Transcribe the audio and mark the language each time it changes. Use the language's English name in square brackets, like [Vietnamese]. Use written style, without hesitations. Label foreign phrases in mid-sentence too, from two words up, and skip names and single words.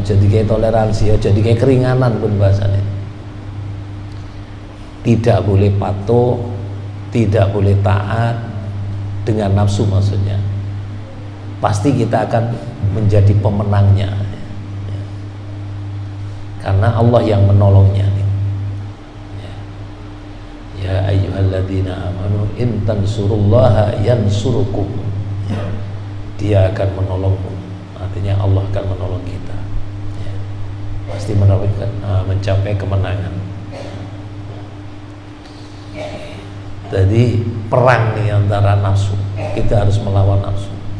[Indonesian] Jadi kayak toleransi, jadi kayak keringanan pun bahasanya. Tidak boleh patuh, tidak boleh taat dengan nafsu, maksudnya pasti kita akan menjadi pemenangnya, ya. Karena Allah yang menolongnya. [Arabic] يا أيها الذين آمنوا إن تنصروا الله ينصركم, [Indonesian] ya. Dia akan menolongmu, artinya Allah akan menolong kita, ya. Pasti mencapai kemenangan. Jadi perang nih antara nafsu, kita harus melawan nafsu.